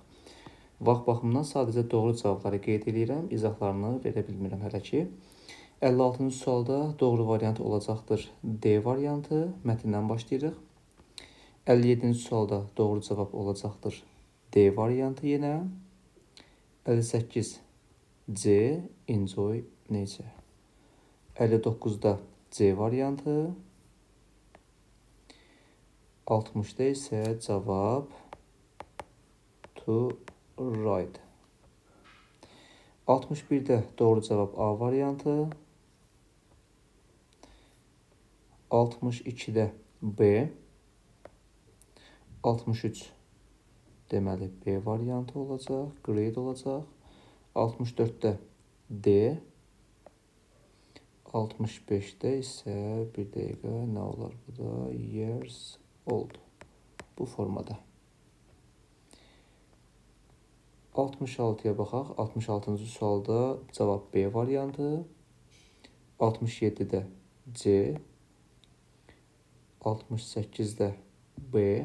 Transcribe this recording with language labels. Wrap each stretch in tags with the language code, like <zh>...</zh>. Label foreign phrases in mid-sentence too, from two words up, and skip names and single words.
<az>Vaxt baxımından sadəcə doğru cavabları qeyd edirəm, izahlarını verə bilmirəm hələ ki. 56-cı sualda doğru variant olacaqdır D variantı, mətndən başlayırıq. 57-ci sualda doğru cavab olacaqdır D variantı yenə.</az> <en>58 C, enjoy nature.</en> <az>59-da C variantı. 60-da isə cavab</az> <en>to ride.</en> <az>61-də doğru cavab A variantı. 62-də B. 63 deməli B variantı olacaq, great olacaq. 64-də D. 65-də isə bir dəqiqə nə olar bu da?</az> <en>Years old.</en> <az>Bu formada. 66-ya baxaq. 66-cı sualda cavab B variantı. 67-də C. 68-də B.</az>